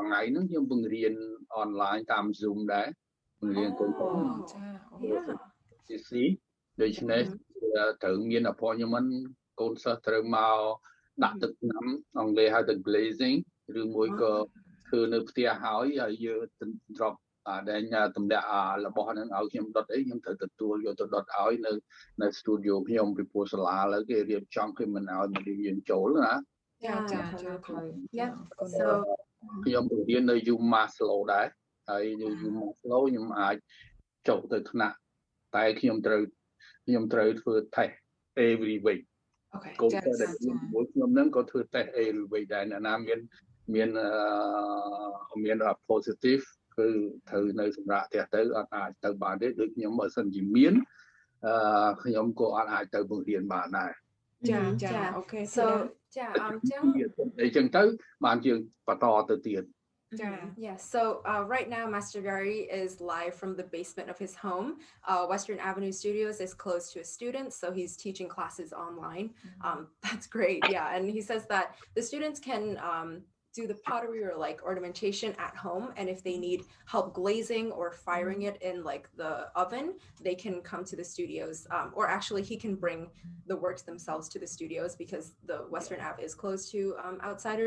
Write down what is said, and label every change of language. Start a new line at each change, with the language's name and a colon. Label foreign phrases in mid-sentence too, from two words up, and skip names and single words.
Khmer: ថ្ងៃហ្នឹងខ្ញុំបង្រៀន online តាម Zoom ដែរបង្រៀនកូនសិស្សចាដូច្នេះត្រូវមាន appointment កូនសិស្សត្រូវមកដាក់ទឹកថ្នាំអង់គ្លេសហៅថា glazing ឬមួយក៏ធ្វើនៅផ្ទះហើយយើង drop ដែលតម្លាក់របស់ហ្នឹងឲ្យខ្ញុំដុតអីខ្ញុំត្រូវទទួលយកទៅដុតឲ្យនៅ studio ខ្ញុំពីព្រោះសាលាឥឡូវគេរៀបចំគេមិនឲ្យមកយើងចូលណា ចា ខ្ញុំរៀននៅ UMasslow ដែរហើយនៅ UMasslow ខ្ញុំអាចចុះទៅថ្នាក់តែខ្ញុំត្រូវធ្វើ
English: test every week
Khmer: កូនសិស្សដែលមួយខ្ញុំហ្នឹងក៏ធ្វើ
English: test every week
Khmer: ដែរអ្នកណាមាន positive គឺត្រូវនៅសម្រាប់ផ្ទះទៅអត់អាចទៅបានទេដូចខ្ញុំបើសិនជាមានខ្ញុំក៏អត់អាចទៅបង្រៀនបានដែរ ចា
English: okay so
Khmer: ចាអ ញ្ចឹងទៅបានយើងបន្តទៅទៀត
English: Yeah, so right now Master Gary is live from the basement of his home. Western Avenue Studios is close to his students, so he's teaching classes online. That's great, yeah. And he says that the students can do the pottery or like ornamentation at home, and if they need help glazing or firing it in like the oven, they can come to the studios, or actually he can bring the works themselves to the studios because the Western Ave is closed to outsiders.